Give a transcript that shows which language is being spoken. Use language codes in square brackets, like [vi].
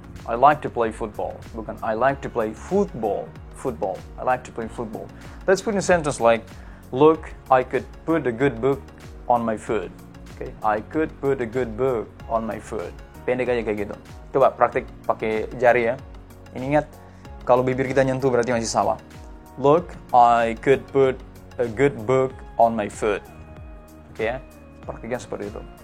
[en] I like to play football. Bukan I like to play football. I like to play football. Let's put in a sentence like, look, I could put a good book on my foot. Okay, I could put a good book on my foot. [id] Pendek aja kayak gitu. Coba praktik pakai jari ya. Ini ingat, kalau bibir kita nyentuh berarti masih salah. [en] Look, I could put a good book on my foot. [id] Oke ya, praktiknya seperti itu.